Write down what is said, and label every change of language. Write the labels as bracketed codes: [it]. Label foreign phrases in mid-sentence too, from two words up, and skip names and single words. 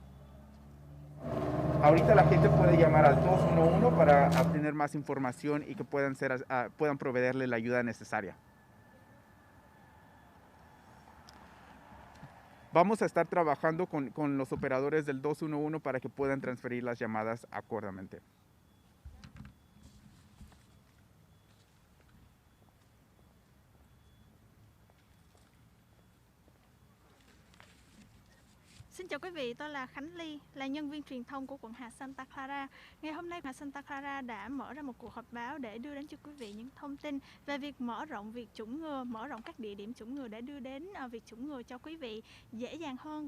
[es] Ahorita la gente puede llamar al 211 para obtener más información y que puedan proveerle la ayuda necesaria. Vamos a estar trabajando con los operadores del 211 para que puedan transferir las llamadas acordadamente. [vi] Xin chào quý vị, tôi là Khánh Ly, là nhân viên truyền thông của quận hạt Santa Clara. Ngày hôm nay, quận hạt Santa Clara đã mở ra một cuộc họp báo để đưa đến cho quý vị những thông tin về việc mở rộng việc chủng ngừa, mở rộng các địa điểm chủng ngừa để đưa đến việc chủng ngừa cho quý vị dễ dàng hơn.